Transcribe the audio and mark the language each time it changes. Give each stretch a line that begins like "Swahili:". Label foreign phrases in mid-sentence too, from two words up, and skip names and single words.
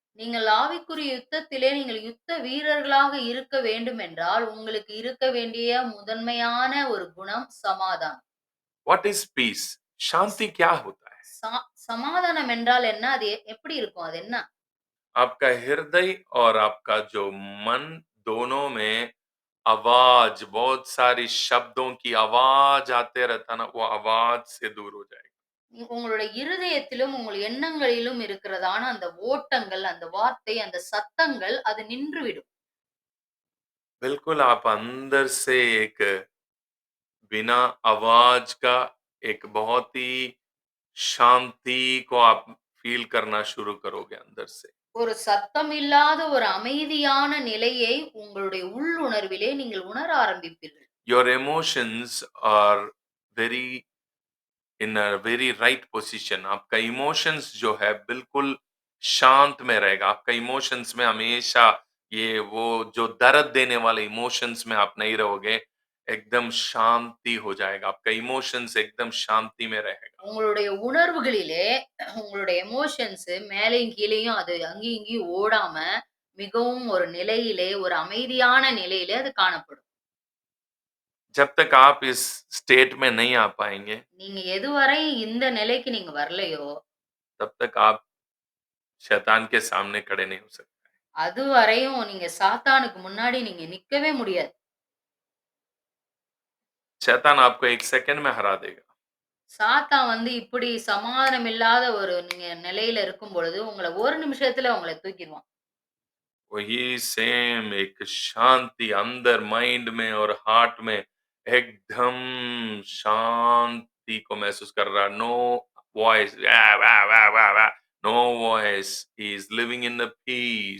Tamil: நீங்கள் ஆவிக்குரிய யுத்தத்திலே நீங்கள் யுத்த வீரர்களாக இருக்க வேண்டும் என்றால் உங்களுக்கு இருக்க வேண்டிய முதன்மையான ஒரு குணம் சமாதானம்.
English: What is peace?
Hindi: शांति क्या होता है?
Tamil: சமாதானம் என்றால் என்ன? அது எப்படி இருக்கும்? அது என்ன?
Hindi: आपका हृदय और आपका जो मन दोनों में आवाज, बहुत सारी शब्दों की आवाज आते रहता ना, वो आवाज से दूर हो जाएगा।
Tamil: உங்களுடைய இருதயத்திலும் உங்கள் எண்ணங்களிலும் இருக்கிறதான அந்த ஓட்டங்கள், அந்த வார்த்தை, அந்த சத்தங்கள் அது நின்றுவிடும்.
Hindi: बिल्कुल आप अंदर से एक बिना आवाज का एक बहुत ही शांति को आप फील करना शुरू करोगे अंदर से।
Tamil: ஒரு சத்தம் இல்லாத ஒரு அமைதியான நிலையை உங்களுடைய உள்ளுணர்விலே நீங்கள் உணர ஆரம்பிப்பீர்கள்.
English: Your emotions are very in a very right position.
Hindi: आपका इमोशंस जो है बिल्कुल शांत में रहेगा। आपका इमोशंस में हमेशा ये वो जो दर्द देने वाले इमोशंस में आप नहीं रहोगे, एकदम शांति हो जाएगा। आपका इमोशंस एकदम शांति में रहेगा।
Tamil: உங்களுடைய உணர்வுகளிலே உங்களுடைய எமோஷன்ஸ் மேலேயும் கீழேயும் அது அங்கேயும் இங்கேயும் ஓடாம மிகவும் ஒரு நிலையிலே ஒரு அமைதியான நிலையிலே அது காணப்படும்.
Hindi: जब तक आप इस स्टेट में नहीं आ पाएंगे,
Tamil: நீங்க எதுவரை இந்த நிலைக்கு நீங்க வரலையோ
Hindi: तब तक आप शैतान के सामने खड़े नहीं हो सकते।
Tamil: அதுவரையும் நீங்க சாத்தானுக்கு முன்னாடி நீங்க நிக்கவே முடியாது.
Hindi: शैतान आपको एक सेकंड में हरा देगा।
Tamil: சாத்தான் இப்படி சமாதானம் இல்லாத ஒரு நீங்க நிலையில இருக்கும் பொழுது உங்களை ஒரு நிமிஷத்துல உங்களை தூக்கிடுவான்.
Hindi: वही सेम एक शांति अंदर माइंड में और हार्ट में एकदम शांति को महसूस कर रहा।
English: no voice, no voice, he is living in the peace.